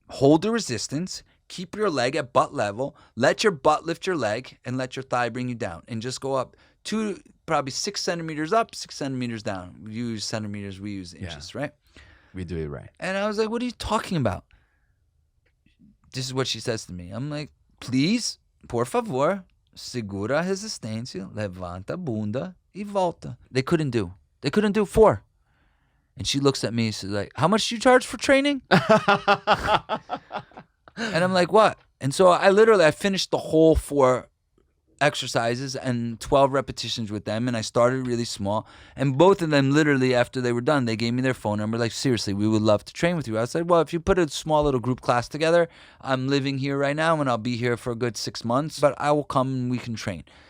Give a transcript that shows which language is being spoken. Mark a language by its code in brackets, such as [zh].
[en] Hold the resistance, keep your leg at butt level, let your butt lift your leg, and let your thigh bring you down. And just go up probably 6 centimeters up, 6 centimeters down. You use centimeters, we use inches, right? We do it right. And I was like, what are you talking about? This is what she says to me. I'm like, please, [pt] por favor, segura a resistência, levanta a bunda e volta. [en] They couldn't do 4. And she looks at me, she's like, how much do you charge for training? And I'm like, what? And so I finished the whole 4 exercises and 12 repetitions with them, and I started really small. And both of them, literally, after they were done, they gave me their phone number, like, seriously, we would love to train with you. I said, well, if you put a small little group class together, I'm living here right now, and I'll be here for a good 6 months, but I will come and we can train.